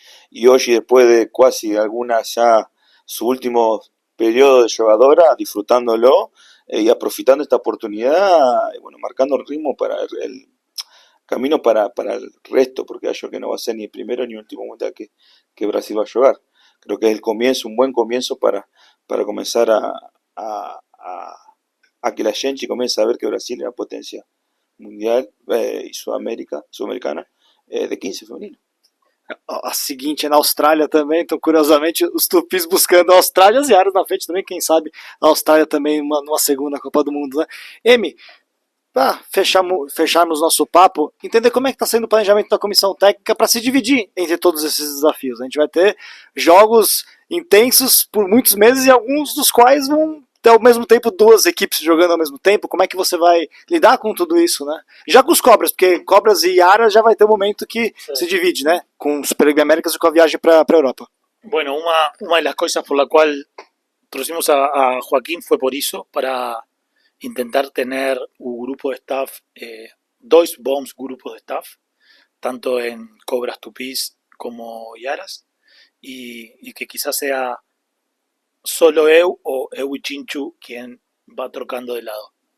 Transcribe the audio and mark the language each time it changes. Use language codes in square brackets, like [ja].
[es] y hoy, después de casi algunas ya su último periodo de jugadora, disfrutándolo y aprovechando esta oportunidad, y bueno, marcando el ritmo para el camino para el resto, porque yo que no va a ser ni el primero ni el último mundial que Brasil va a jugar. Creo que es el comienzo, un buen comienzo para comenzar a que la gente comience a ver que Brasil es una potencia mundial y sudamericana de 15 femenino. [pt] A seguinte é na Austrália também, então curiosamente os tupis buscando a Austrália, as Iaras na frente também, quem sabe a Austrália também numa segunda Copa do Mundo, né? Emi, para fecharmos nosso papo, entender como é que está sendo o planejamento da comissão técnica para se dividir entre todos esses desafios. A gente vai ter jogos intensos por muitos meses e alguns dos quais vão ter ao mesmo tempo duas equipes jogando ao mesmo tempo. Como é que você vai lidar com tudo isso, né? Já com os Cobras, porque Cobras e Iaras já vai ter um momento que se divide, né? Com o Super League Américas e com a viagem para a Europa. [es] Bueno, una de las cosas por la cual trajimos a Joaquín fue por eso, para intentar tener un grupo de staff, [pt] dos bons grupos de staff, [es] tanto en Cobras Tupís como Yaras, y que quizás sea solo eu o eu y Chinchu quien va trocando de lado.